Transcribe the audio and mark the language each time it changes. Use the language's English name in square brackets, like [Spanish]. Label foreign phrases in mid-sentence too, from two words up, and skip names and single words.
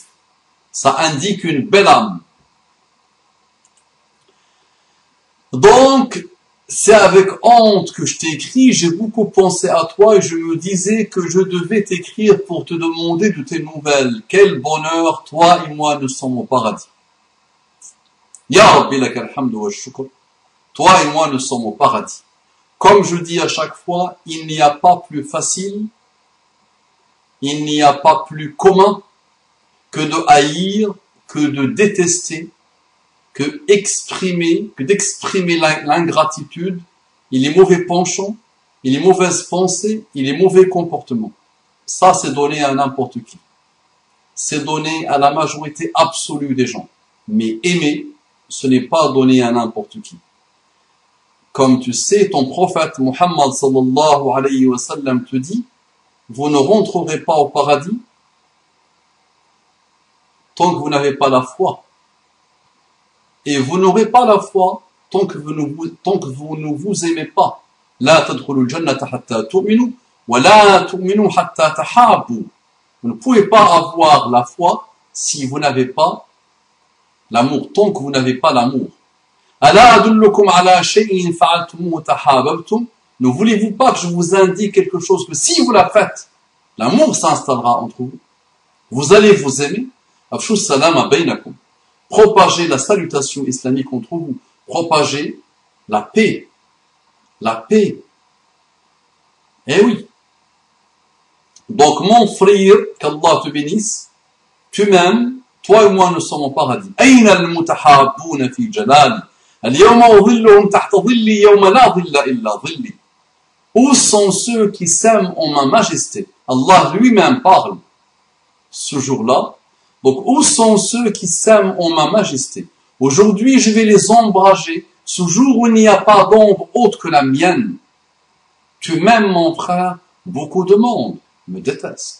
[French] Ça indique une belle âme. Donc, c'est avec honte que je t'écris. J'ai beaucoup pensé à toi et je me disais que je devais t'écrire pour te demander de tes nouvelles. Quel bonheur, toi et moi, nous sommes au paradis. [Arabic] يا ربي لك الحمد والشكر. [French] Toi et moi, nous sommes au paradis. Comme je dis à chaque fois, il n'y a pas plus facile, il n'y a pas plus commun que de haïr, que de détester, que d'exprimer l'ingratitude, et les mauvais penchants, et les mauvaises pensées, et les mauvais comportements. Ça, c'est donné à n'importe qui. C'est donné à la majorité absolue des gens. Mais aimer, ce n'est pas donné à n'importe qui. Comme tu sais, ton prophète Muhammad [Arabic] صلى الله عليه وسلم [French] te dit, vous ne rentrerez pas au paradis tant que vous n'avez pas la foi. Et vous n'aurez pas la foi tant que vous ne vous aimez pas. [Arabic] لا تدخلوا الجنة حتى تؤمنوا ولا تؤمنوا حتى تحابوا. [French] Vous ne pouvez pas avoir la foi si vous n'avez pas l'amour, tant que vous n'avez pas l'amour. [Arabic] ألا أدلكم على شيء فعلتموه تحاببتم. [French] Ne voulez-vous pas que je vous indique quelque chose que si vous la faites, l'amour s'installera entre vous. Vous allez vous aimer. [Arabic] أفشوا السلام بينكم. [French] Propagez la salutation islamique entre vous. Propagez la paix. La paix. Eh oui. Donc, mon frère, qu'Allah te bénisse, tu m'aimes, toi et moi nous sommes au paradis. [Arabic] أين المتحابون في جلالي اليوم أظلهم تحت ظلي يوم لا ظل إلا ظلي. [French] Où sont ceux qui s'aiment en ma majesté? Allah lui-même parle ce jour-là. Donc, où sont ceux qui s'aiment en ma majesté? Aujourd'hui, je vais les ombrager, ce jour où il n'y a pas d'ombre autre que la mienne. Tu m'aimes, mon frère, beaucoup de monde me déteste.